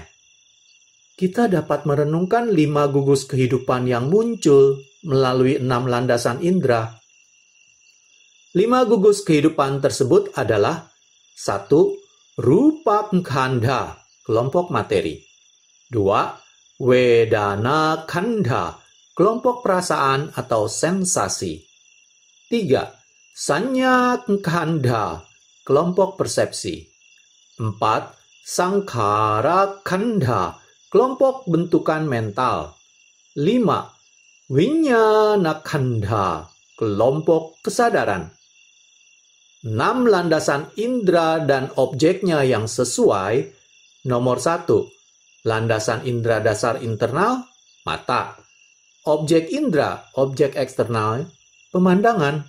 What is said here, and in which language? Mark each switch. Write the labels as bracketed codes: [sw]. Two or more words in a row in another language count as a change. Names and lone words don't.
[id] Kita dapat merenungkan 5 gugus kehidupan yang muncul melalui 6 landasan indera. 5 gugus kehidupan tersebut adalah 1. [pi] Rupa khanda, [id] kelompok materi. 2. [pi] Vedana khanda, [id] kelompok perasaan atau sensasi. 3. [pi] Sanya khanda, [id] kelompok persepsi. 4. [pi] Sankhara khanda, [id] kelompok bentukan mental. 5. [pi] Vijnana khanda, [id] kelompok kesadaran. 6 landasan indera dan objeknya yang sesuai. Nomor 1. Landasan indera dasar internal, mata. Objek indera, objek eksternal, pemandangan.